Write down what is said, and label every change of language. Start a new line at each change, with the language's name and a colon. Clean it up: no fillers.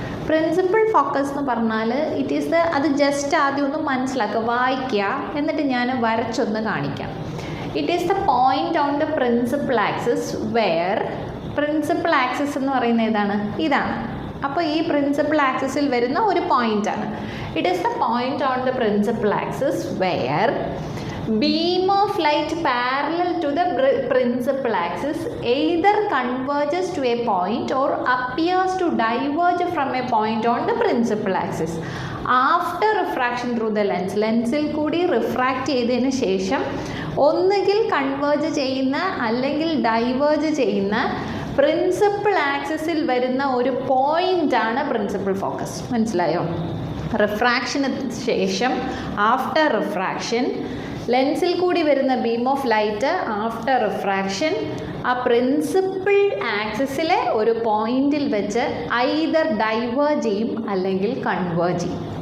Malayalam: Principle focus എന്ന് പറഞ്ഞാൽ അത് ജസ്റ്റ് ആദ്യം ഒന്ന് മനസ്സിലാക്കുക, വായിക്കുക, എന്നിട്ട് ഞാൻ വരച്ചൊന്ന് കാണിക്കാം.
English: it is the point on the principal axis where,
Malayalam: principle axis എന്ന് പറയുന്നത് ഏതാണ്? ഇതാണ്. അപ്പോൾ ഈ പ്രിൻസിപ്പിൾ ആക്സിസിൽ വരുന്ന ഒരു പോയിൻ്റാണ്.
English: It is the point on the principal axis where beam of light parallel to the principal axis either converges to a point or appears to diverge from a point on the principal axis after refraction through the lens.
Malayalam: ലെൻസിൽ കൂടി refract ചെയ്തതിന് ശേഷം ഒന്നുകിൽ converge ചെയ്യുന്ന അല്ലെങ്കിൽ diverge ചെയ്യുന്ന principle ആക്സിസിൽ വരുന്ന ഒരു പോയിൻ്റാണ് പ്രിൻസിപ്പിൾ ഫോക്കസ്. മനസ്സിലായോ? റിഫ്രാക്ഷന് ശേഷം ആഫ്റ്റർ റിഫ്രാക്ഷൻ ലെൻസിൽ കൂടി വരുന്ന beam of light after refraction ആ പ്രിൻസിപ്പിൾ ആക്സിസിലെ ഒരു പോയിന്റിൽ വെച്ച് ഐദർ ഡൈവേർജ് ചെയ്യും അല്ലെങ്കിൽ കൺവേർജ് ചെയ്യും.